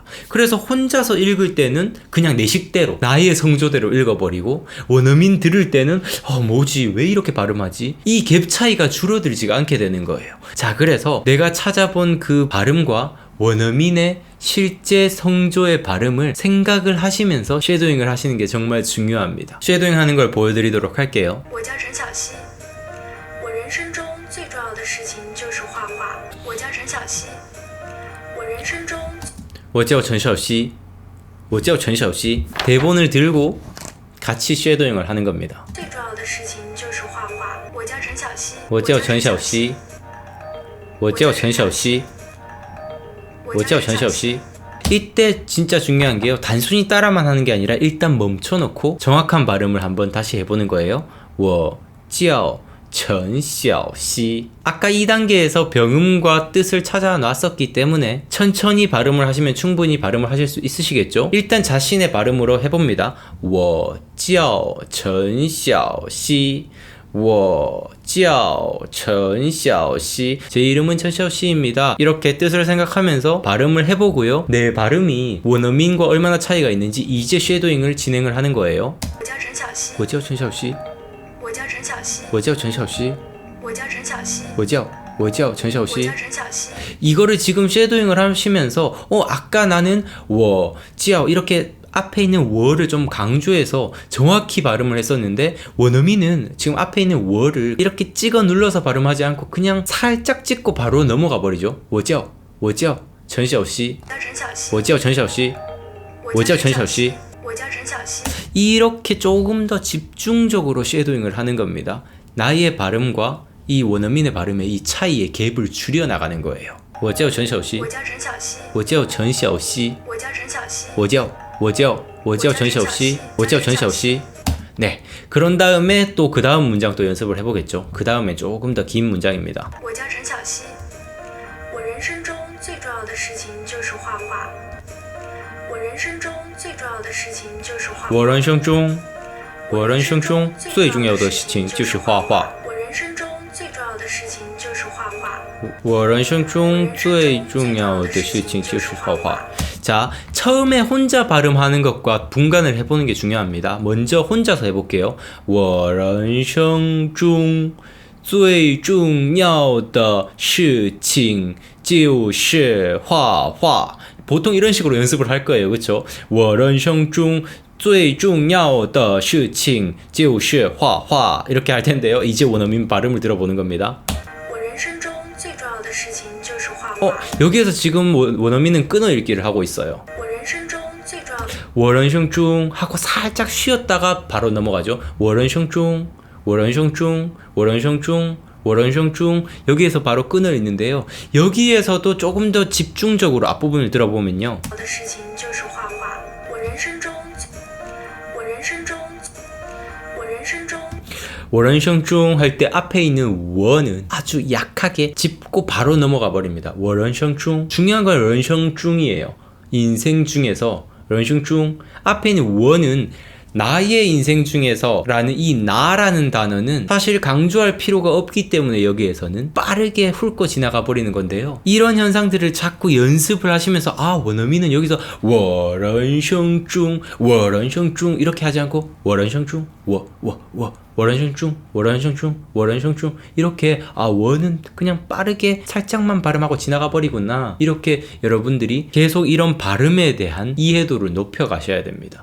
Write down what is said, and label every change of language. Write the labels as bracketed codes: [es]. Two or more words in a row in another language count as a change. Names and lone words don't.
[ko] 그래서 혼자서 읽을 때는 그냥 내 식대로 나의 성조대로 읽어버리고, 원어민 들을 때는 뭐지 왜 이렇게 발음하지, 이 갭 차이가 줄어들지가 않게 되는 거예요. 자, 그래서 내가 찾아본 그 발음과 원어민의 실제 성조의 발음을 생각을 하시면서 쉐도잉을 하시는 게 정말 중요합니다. 쉐도잉 하는 걸 보여드리도록 할게요. [zh] 我叫陈小希，我人生中最重要的事情就是画画。我叫陈小希，我人生中我叫陈小希，我叫陈小希. [ko] 대본을 들고 같이 쉐도잉을 하는 겁니다. [zh] 最重要的事情就是画画。我叫陈小希，我叫陈小希，我叫陈小希，我叫陈小希. [ko] 이때 진짜 중요한 게요. 단순히 따라만 하는 게 아니라 일단 멈춰놓고 정확한 발음을 한번 다시 해보는 거예요. [zh] 我叫陈小希. [ko] 아까 2단계에서 병음과 뜻을 찾아 놨었기 때문에 천천히 발음을 하시면 충분히 발음을 하실 수 있으시겠죠? 일단 자신의 발음으로 해봅니다. [zh] 我叫陈小希，我叫陈小希. [ko] 제 이름은 천샤오씨입니다. 이렇게 뜻을 생각하면서 발음을 해보고요. 내 발음이 원어민과 얼마나 차이가 있는지 이제 쉐도잉을 진행을 하는 거예요. [zh] 我叫陈小希，我叫陈小希，我叫陈小希，我叫陈小希，我叫陈小希，我叫陈小我希. 叫陈小希。 [ko] 이거를 지금 쉐도잉을 하시면서 아까 나는 [zh] 我叫 [ko] 이렇게 앞에 있는 워를 좀 강조해서 정확히 발음을 했었는데 원어민은 지금 앞에 있는 워를 이렇게 찍어 눌러서 발음하지 않고 그냥 살짝 찍고 바로 넘어가 버리죠. [zh] 我叫陈小希，我叫陈小希，我叫陈小希. [ko] 이렇게 조금 더 집중적으로 쉐도잉을 하는 겁니다. 나의 발음과 이 원어민의 발음의 이 차이의 갭을 줄여 나가는 거예요. [zh] 我叫陈小希，我叫陈小希，我叫陈小希，我叫陈小希. [ko] 네, 그런 다음에 또 그 다음 문장 또 연습을 해보겠죠. 그 다음에 조금 더 긴 문장입니다. [zh] 我叫陈小希，我人生中最重要的事情就是画画。我人生中最重要的事情就是画画。我人生中最重要的事情就是画画。我人生中最重要的事情就是画画。我人生中最重要的事情就是画画. [ko] 자, 처음에 혼자 발음하는 것과 분간을 해보는 게 중요합니다. 먼저 혼자서 해볼게요. [zh] 我人生中最重要的事情就是画画. [ko] 보통 이런 식으로 연습을 할 거예요. 그렇죠? [zh] 我人生中最重要的事情就是画画. [ko] 이렇게 할 텐데요. 이제 원어민 발음을 들어보는 겁니다. [zh] 我人生中最重要的事情就是画画。 [ko] 여기에서 지금 원어민은 끊어 읽기를 하고 있어요. [zh] 我人生中最重要的我人生中 [ko] 하고 살짝 쉬었다가 바로 넘어가죠. [zh] 我人生中我人生中我人生中我人生中 [ko] 여기에서 바로 끊어 읽는데요. 여기에서도 조금 더 집중적으로 앞부분을 들어보면요. [zh] 事情就是画画。我人生中我人生中我人生中我人生中 [ko] 할 때 앞에 있는 워는 아주 약하게 짚고 바로 넘어가 버립니다. [zh] 我人生中 [ko] 중요한 건 [zh] 人生中 [ko] 이에요. 인생 중에서 [zh] 人生中 [ko] 앞에 있는 워는 나의 인생 중에서 라는 이 나라는 단어는 사실 강조할 필요가 없기 때문에 여기에서는 빠르게 훑고 지나가 버리는 건데요. 이런 현상들을 자꾸 연습을 하시면서 원어민은 여기서 [zh] 我人生中我人生中 [ko] 이렇게 하지 않고 [zh] 我人生中我人生中我人生中我人生中 [ko] 이렇게 워는 그냥 빠르게 살짝만 발음하고 지나가 버리구나. 이렇게 여러분들이 계속 이런 발음에 대한 이해도를 높여 가셔야 됩니다.